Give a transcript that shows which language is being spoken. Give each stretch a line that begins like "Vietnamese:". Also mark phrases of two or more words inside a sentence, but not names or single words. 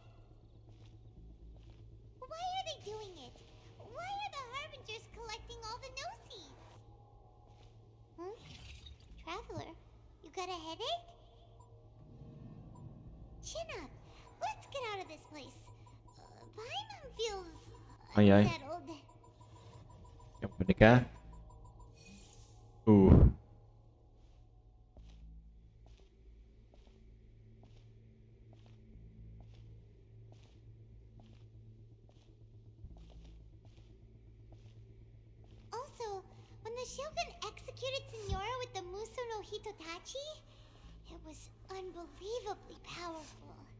English: Why are they doing it? Why are the Harbingers collecting all the no-seeds? Traveler, you got a headache? Chin up. Let's get out of this place. Paimon feels
Hungarian: Ajaj.
English: unsettled.
Hungarian: Nyomni kell.
English: Also, when the Shogun executed Senora with the Muso no Hitotachi, it was unbelievably powerful.